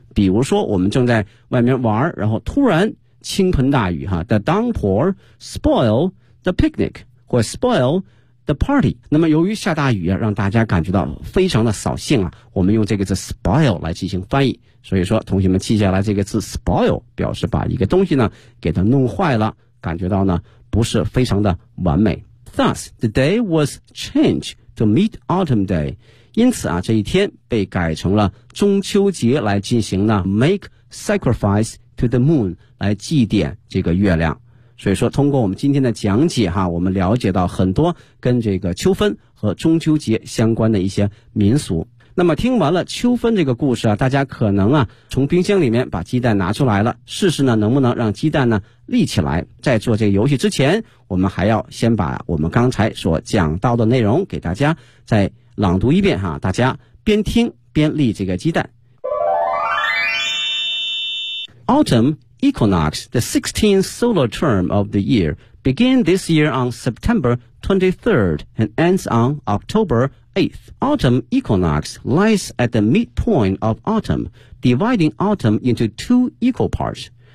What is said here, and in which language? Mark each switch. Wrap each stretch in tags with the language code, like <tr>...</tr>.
<zh>比如说，我们正在外面玩，然后突然倾盆大雨哈 ，</zh> <en>the downpour spoil the picnic</en> <zh>或</zh> <en>spoil the party。</en> <zh>那么由于下大雨啊，让大家感觉到非常的扫兴啊，我们用这个词 spoil 来进行翻译。所以说，同学们记下来这个词 spoil， 表示把一个东西呢给它弄坏了，感觉到呢不是非常的完美。</zh> <en>Thus, the day was changed to Mid-Autumn Day.</en> <zh>因此啊，这一天被改成了中秋节来进行呢 ,</zh> <en>make sacrifice to the moon,</en> <zh>来祭奠这个月亮。所以说，通过我们今天的讲解哈，我们了解到很多跟这个秋分和中秋节相关的一些民俗。那么听完了秋分这个故事啊，大家可能啊从冰箱里面把鸡蛋拿出来了，试试呢能不能让鸡蛋呢立起来。在做这个游戏之前，我们还要先把我们刚才所讲到的内容给大家再朗读一遍哈，大家边听边立这个鸡蛋。</zh> <en>Autumn equinox, the 16th solar term of the year, began this year on September 23rd and ends on October 8th. Autumn equinox lies at the midpoint of autumn, dividing autumn into two equal parts.</en>